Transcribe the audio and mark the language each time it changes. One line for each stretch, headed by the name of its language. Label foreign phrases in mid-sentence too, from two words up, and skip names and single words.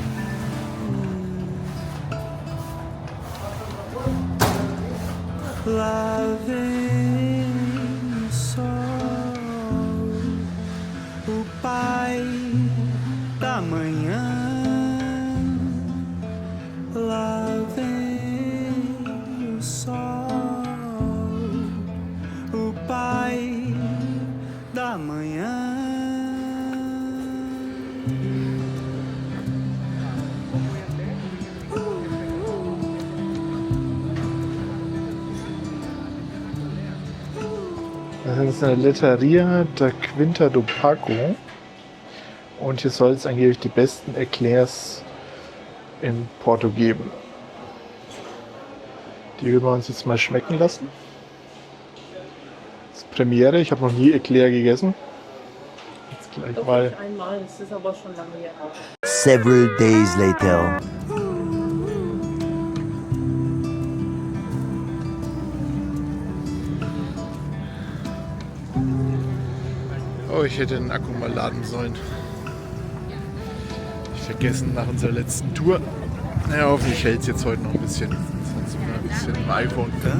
Portuguese: Lá vem o sol, o pai da manhã. Lá vem o sol, o pai da manhã.
German: Das ist eine Letteria da Quinta do Paco. Und hier soll es angeblich die besten Eclairs in Porto geben. Die würden wir uns jetzt mal schmecken lassen. Das ist Premiere, ich habe noch nie Eclair gegessen. Jetzt gleich mal. Einmal, es ist aber schon lange her.
English: Several days later.
German: Oh, ich hätte den Akku mal laden sollen. Ich vergessen nach unserer letzten Tour. Naja, hoffentlich hält es jetzt heute noch ein bisschen. Sonst immer ein bisschen im iPhone.